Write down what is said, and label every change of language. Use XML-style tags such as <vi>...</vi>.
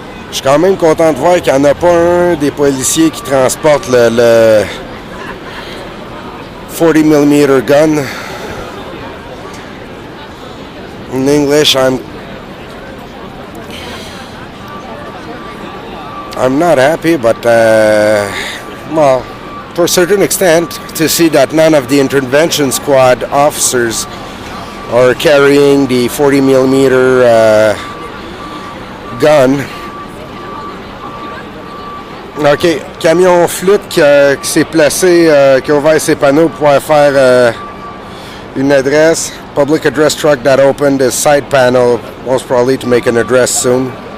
<fr>Je suis quand même content de voir qu'il n'y en a pas un des policiers qui transporte le 40mm gun.</fr> <en>In English, I'm not happy, but well, to a certain extent, to see that none of the intervention squad officers are carrying the 40mm gun. OK.</en> <fr>Camion flûte qui s'est placé, qui a ouvert ses panneaux pour pouvoir faire une adresse.</fr> <en>Public address truck that opened his side panel, most probably to make an address soon.</en>